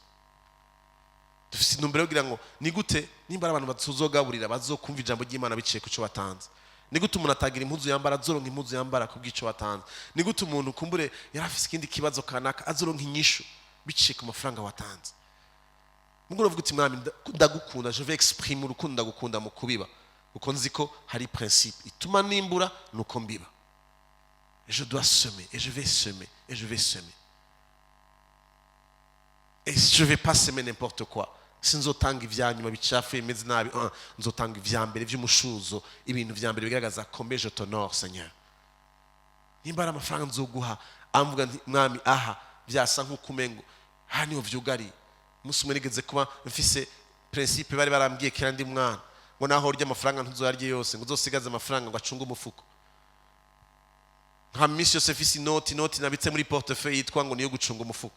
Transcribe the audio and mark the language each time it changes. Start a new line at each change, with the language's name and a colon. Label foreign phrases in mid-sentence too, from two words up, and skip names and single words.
Rundi: Dufise intumbero yo kugira ngo ni gute nimba abantu bazogaburira bazokumva ijambo ry'Imana biciye ku cyo batanze. Ni gute umuntu atagira impuzu yambara azoronka impuzu yambara kubw'ico watanze. Ni gute umuntu kumbure yarafise ikindi kibazo kanaka azoronka inyishu biciye ku mafaranga watanze. Mungu uvuga uti mwami ndagukunda,
French: je vais exprimer
Rundi: urukundo ndagukunda mu kubiba kuko nzi ko hari principe ituma nimbura nuko mbiba.
French: Et je dois semer, et je vais semer, et je vais semer. Et je vais pas semer n'importe quoi.
Rundi: Sinzotanga ivyanyuma bicafuye imeze nabi, nzotanga ivyambere vy'umushuzo, ibintu vyambere bigaragaza
French: combien je t'honore Seigneur.
Rundi: Nimba ari amafaranga nzoguha amvuga nti mwami aha byasa nk'ukumengo aha niho vyugari. Musi umwe nigeze kuba mfise principe bari barambwiye kera ndi mwana ngo naho urya amafaranga ntuzoyarye yose ngo uzosigaze amafaranga ngo acunge umufuko. Nka misi yose mfise inoti nabitse muri portefeuille yitwa ngo niyo gucunga umufuko.